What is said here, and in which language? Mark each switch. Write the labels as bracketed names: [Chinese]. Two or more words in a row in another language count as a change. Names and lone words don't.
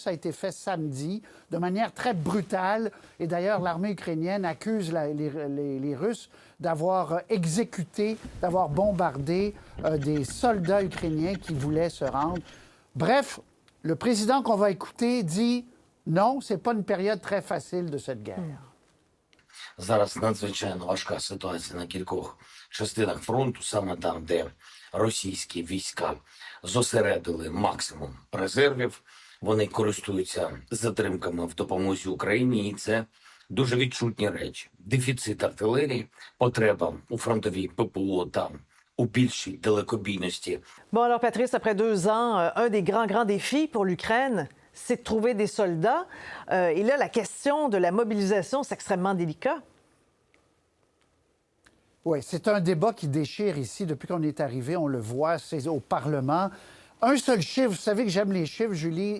[French] Ça a été fait samedi de manière très brutale. Et d'ailleurs, l'armée ukrainienne accuse les Russes d'avoir exécuté, d'avoir bombardé des soldats ukrainiens qui voulaient se rendre. Bref, le président qu'on va écouter dit non, c'est pas une période très facile de cette guerre. [Ukrainian] Зараз надзвичайно важка ситуація на кількох частинах фронту, саме там, де російські війська зосередили максимум резервів. Вони користуються затримками в допомозі Україні, і це дуже відчутні речі. Дефіцит артилерії, потреба у фронтовій ППО та у більшій далекобійності. [French] Bon, alors Patrice, après 2 ans, un des grands défis pour l'Ukraine, c'est de trouver des soldats. Et là, la question de la mobilisation, c'est extrêmement délicat. Oui, c'est un débat qui déchire ici depuis qu'on est arrivé. On le voit, c'est au Parlement. Un seul chiffre, vous savez que j'aime les chiffres, Julie.